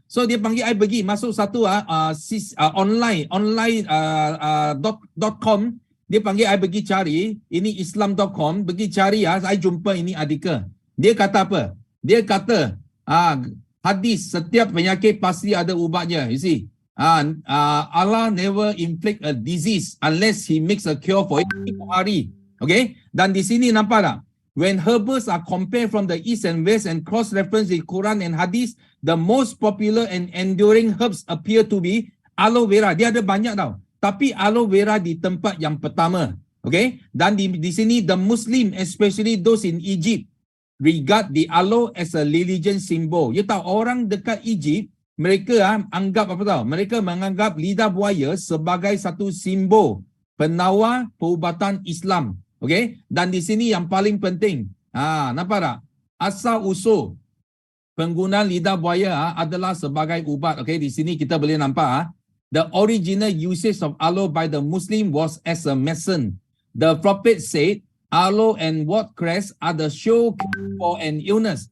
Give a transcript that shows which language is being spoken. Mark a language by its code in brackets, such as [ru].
[ms] So dia panggil I pergi masuk satu online.com. Dia panggil I pergi cari ini islam.com, pergi cari I jumpa ini artikel. Dia kata apa? Dia kata hadis setiap penyakit pasti ada ubatnya. [en] You see? Allah never inflict a disease unless he makes a cure for it. Okay? [ms] Dan di sini nampak tak? [en] When herbals are compared from the east and west and cross-referenced with Quran and Hadith, the most popular and enduring herbs appear to be aloe vera. [ms] Dia ada banyak tau. Tapi aloe vera di tempat yang pertama. Okay? Dan di sini, [en] the Muslim, especially those in Egypt, regard the aloe as a religion symbol. [ms] You tahu orang dekat Egypt, mereka anggap apa tahu? Mereka menganggap lidah buaya sebagai satu simbol penawar perubatan Islam. Okay? Dan di sini yang paling penting, nampak tak? Asal usul penggunaan lidah buaya adalah sebagai ubat. [en] Okay? [ms] Di sini kita boleh nampak, [en] the original usage of aloe by the Muslim was as a medicine. The Prophet said, aloe and watercress are the sure cure for an illness.